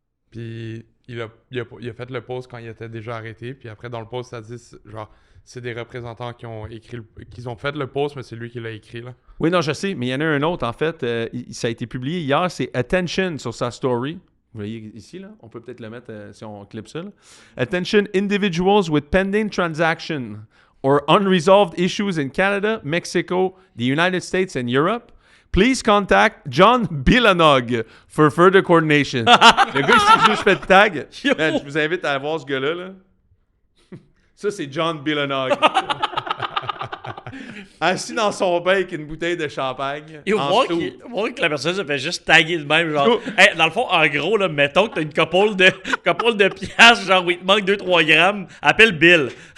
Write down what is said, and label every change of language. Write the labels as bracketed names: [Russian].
[French] Puis il a fait le post quand il était déjà arrêté. Puis après, dans le post, ça dit, genre, c'est des représentants qui ont fait le post, mais c'est lui qui l'a écrit, là. Oui, non, je sais, mais il y en a un autre, en fait. Ça a été publié hier, c'est Attention sur sa story. Vous voyez ici, là? On peut peut-être le mettre si on clip ça, là. [English] Attention, individuals with pending transaction or unresolved issues in Canada, Mexico, the United States and Europe. Please contact John Bilanog for further coordination. [French] Le gars, il s'est juste fait tag. Man, je vous invite à voir ce gars-là, là. Ça, c'est John Bilanog. Assis dans son bain avec une bouteille de champagne. Et voir que la personne se fait juste taguer de même, genre. Hey, dans le fond, en gros, là, mettons que t'as une couple de piastres, genre, où il te manque 2-3 grammes, appelle Bill.